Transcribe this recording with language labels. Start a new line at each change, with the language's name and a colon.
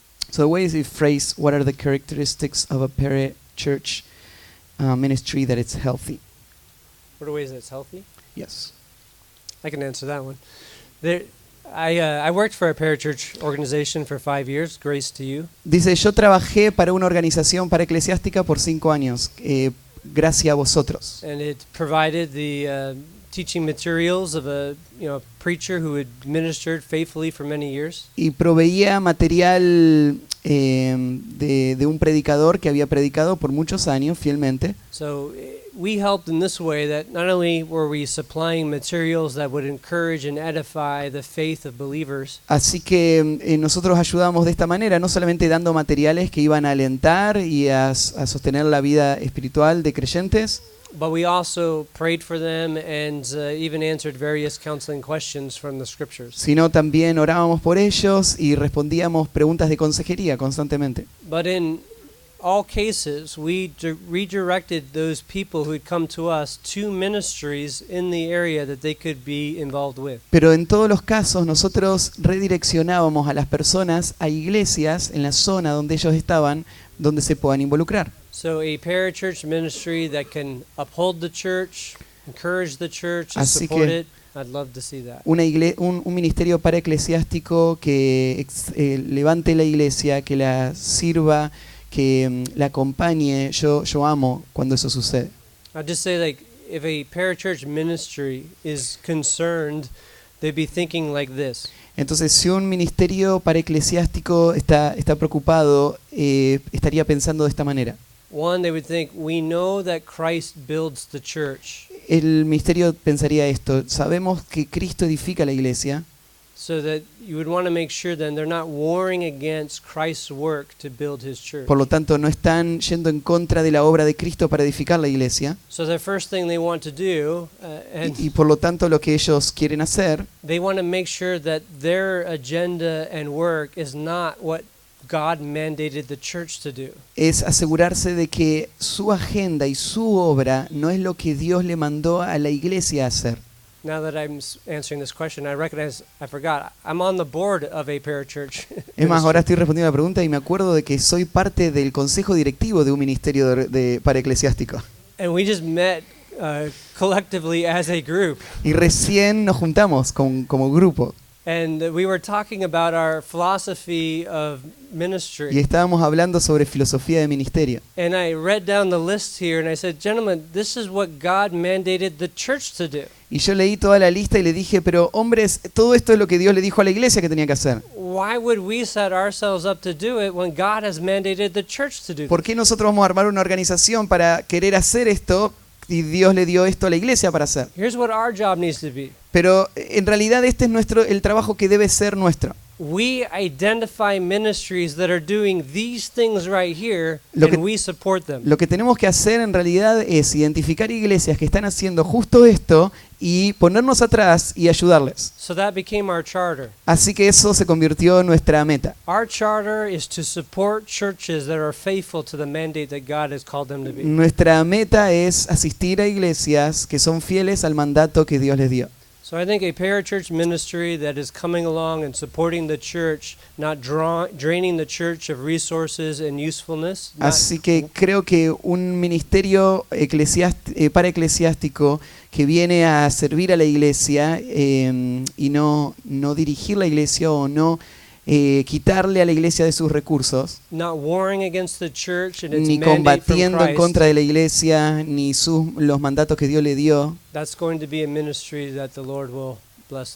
English: So the way is phrased, what are the characteristics of a para-church ministry that it's healthy? What are ways that it's healthy? Yes. I can answer that one. I worked for a parachurch organization for 5 years, grace to you.
Spanish: Dice, yo trabajé para una organización paraeclesiástica por 5 años, gracias a vosotros.
English: And it provided the teaching materials of a preacher who had ministered faithfully for many years.
Spanish: Y proveía material de un predicador que había predicado por muchos años fielmente.
English: So we helped in this way, that not only were we supplying materials that would encourage and edify the faith of believers,
Spanish: Así que nosotros ayudamos de esta manera, no solamente dando materiales que iban a alentar y a sostener la vida espiritual de creyentes,
English: but we also prayed for them and even answered various counseling questions from the scriptures.
Spanish: sino también orábamos por ellos y respondíamos preguntas de consejería constantemente.
English: But in all cases, we redirected those people who had come to us to ministries in the area that they could be involved with.
Spanish: Pero en todos los casos nosotros redireccionábamos a las personas a iglesias en la zona donde ellos estaban, donde se puedan involucrar.
English: So a parachurch ministry that can uphold the church, encourage the church, and
Spanish: Así
English: support
Spanish: que-
English: it, I'd love to see that.
Spanish: Un ministerio paraeclesiástico que levante la iglesia, que la sirva, que la acompañe. Yo amo cuando eso sucede.
English: I'd just say, like, if a parachurch ministry is concerned, they'd be thinking like this.
Spanish: Entonces, si un ministerio paraeclesiástico está preocupado, estaría pensando de esta manera.
English: One, they would think, we know that Christ builds the church,
Spanish: El ministerio pensaría esto: sabemos que Cristo edifica la iglesia,
English: So that you would want to make sure then they're not warring against Christ's work to build his church.
Spanish: Por lo tanto, no están yendo en contra de la obra de Cristo para edificar la iglesia.
English: So the first thing they want to do,
Spanish: Y por lo tanto, lo que ellos quieren hacer
English: they want to make sure that their agenda and work is not what God mandated the church to do.
Spanish: es asegurarse de que su agenda y su obra no es lo que Dios le mandó a la iglesia a hacer.
English: Now that I'm answering this question, I recognize I forgot. I'm on the board of a parachurch.
Spanish: Es más, ahora estoy respondiendo a la pregunta y me acuerdo de que soy parte del consejo directivo de un ministerio para eclesiástico.
English: And we just met collectively as a group.
Spanish: Y recién nos juntamos como grupo
English: And we were talking about our philosophy of
Spanish: y
English: ministry.
Spanish: estábamos hablando sobre filosofía de ministerio.
English: And I read down the list here and I said, gentlemen, this is what God mandated the church to do.
Spanish: Y yo leí toda la lista y le dije, pero hombres, todo esto es lo que Dios le dijo a la iglesia que tenía que hacer.
English: Why would we set ourselves up to do it when God has mandated the church to do
Spanish: ¿Por
English: it?
Spanish: qué nosotros vamos a armar una organización para querer hacer esto y Dios le dio esto a la iglesia para hacer?
English: Here's what our job needs to be.
Spanish: Pero en realidad este es el trabajo que debe ser nuestro.
English: We identify ministries that are doing these things right here,
Spanish: Lo que-
English: and we support them.
Spanish: Lo que tenemos que hacer en realidad es identificar iglesias que están haciendo justo esto y ponernos atrás y ayudarles.
English: So that became our charter.
Spanish: Así que eso se convirtió en nuestra meta.
English: Our charter is to support churches that are faithful to the mandate that God has called them to be.
Spanish: Nuestra meta es asistir a iglesias que son fieles al mandato que Dios les dio.
English: So I think a parachurch ministry that is coming along and supporting the church, not draining the church of resources and usefulness.
Spanish: Así que creo que un ministerio para eclesiástico que viene a servir a la iglesia y no dirigir la iglesia o no quitarle a la iglesia de sus recursos,
English: Not warring against the church and its
Spanish: ni
English: mandate from
Spanish: combatiendo en
English: Christ.
Spanish: contra de la iglesia, ni los mandatos que Dios le dio.
English: That's going to be a ministry that the Lord will bless.